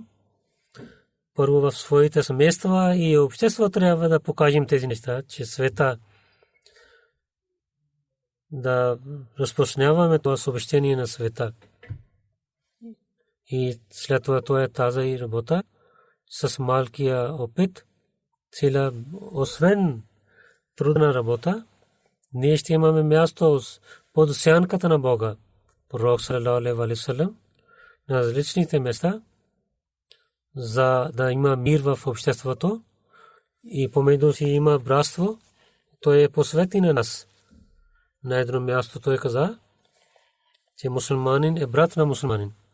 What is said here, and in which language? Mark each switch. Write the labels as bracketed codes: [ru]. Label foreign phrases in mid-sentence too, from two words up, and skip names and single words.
[bg] Първо в своите семейства и общество трябва да покажем тези неща, че света да разпространяваме това съобщение на света. И след това е тази работа с малкия опит, цела освен трудна работа, ние ще имаме място под сянката на Бога. Пророк [ar] صلى الله عليه وسلم [bg] на различните места, за да има мир в обществото и помежду си има братство, той е посвети на нас. На едно място той каза, че мусулманин е брат на мусулманин.